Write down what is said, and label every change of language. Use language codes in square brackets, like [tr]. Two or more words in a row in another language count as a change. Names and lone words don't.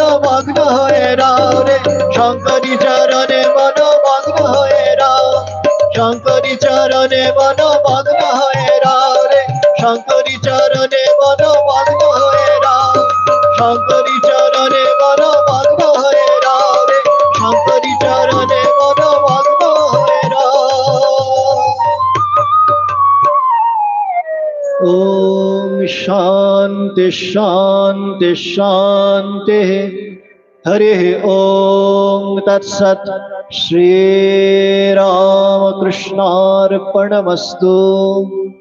[bn] মগ্ন হয়ে রে শঙ্করী চরণে বড় মগ্ন হয়ে শঙ্করী চরণে বড় মগ্ন হয়ে রে শঙ্করী চরণে বড় মগ্ন হয়ে শঙ্করী চরণে বড় মগ্ন হয়ে রে শঙ্করী চরণে বড় মগ্ন হয়ে [sa] ओम शांति शांति शांति हरि ओम तत्सत श्री राम কৃষ্ণার্পণমস্তু।